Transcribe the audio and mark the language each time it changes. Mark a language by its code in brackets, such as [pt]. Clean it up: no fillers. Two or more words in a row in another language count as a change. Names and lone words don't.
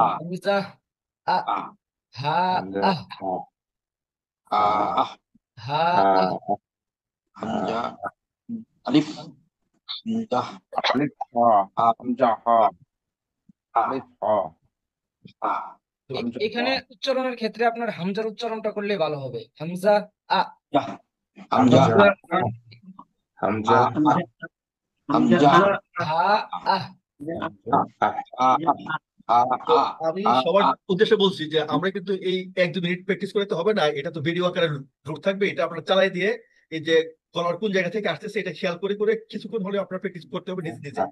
[ar] همزة آ ها Hamza আ Ah ها آ همزة ألف همزة ألف ها همزة ها ألف ها Ha [bn] এখানে উচ্চারণের ক্ষেত্রে আপনার হামজার উচ্চারণটা করলে ভালো হবে। [ar] همزة آ Hamza Hamza Hamza ها آ [bn] তো আমি সবার উদ্দেশ্যে বলছি যে আমরা কিন্তু এই 1-2 মিনিট প্র্যাকটিস করতে হবে না, এটা তো ভিডিও আকারে লোড থাকবে, এটা আপনারা চালাই দিয়ে এই যে গলার কোন জায়গা থেকে আসতেছে এটা খেয়াল করে করে কিছুক্ষণ হলে আপনার প্র্যাকটিস করতে হবে নিজে নিজে।